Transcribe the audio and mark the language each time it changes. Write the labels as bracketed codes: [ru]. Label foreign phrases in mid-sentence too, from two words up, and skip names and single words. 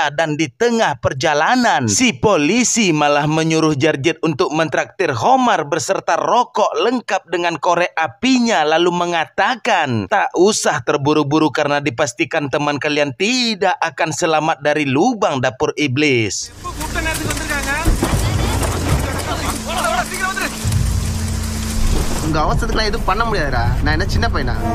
[id] Dan di tengah perjalanan si polisi malah menyuruh Jarjit untuk mentraktir homar beserta rokok lengkap dengan korek apinya, lalu mengatakan tak usah terburu-buru karena dipastikan teman kalian tidak akan selamat dari lubang Dapur Iblis. [ta] உங்க அவசரத்துக்குலாம் எதுவும் பண்ண முடியாதுடா. நான் என்ன சின்ன பையனா?